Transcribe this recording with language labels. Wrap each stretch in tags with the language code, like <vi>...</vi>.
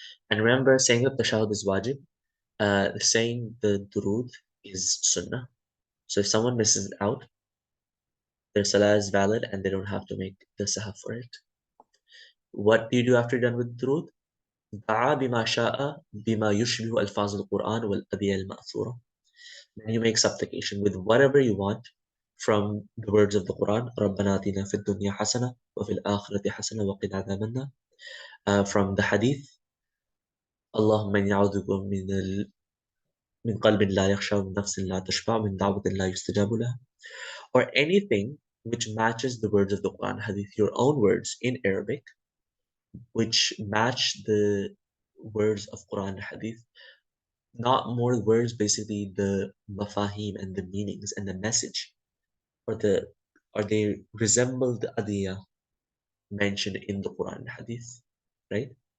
<en>And remember, saying the tashahud is wajib, saying the durud is sunnah. So if someone misses it out, their salah is valid and they don't have to make the sahaf for it. What do you do after you're done with durud?</en> <ar>دعا بما شاء بما يشبه ألفاظ القرآن والأدعية المأثورة.</ar> <en>Then you make supplication with whatever you want from the words of the Quran.</en> <ar>رَبَّنَا آتِنَا فِي الدُّنْيَا حَسَنَةً وَفِي الْآخِرَةِ حَسَنَةً وَقِنَا عَذَابَ النَّارِ.</ar> <en>From the hadith,</en> <ar>اللهم إني أعوذ بك من قلب لا يخشى, من نفس لا تشبع, من دعوة لا يستجاب لها.</ar> <en>Or anything which matches the words of the Quran hadith, your own words in Arabic, which match the words of Quran hadith, not more words, basically the mafahim and the meanings and the message, or they resemble the adiyah mentioned in the Quran and Hadith, right?</en>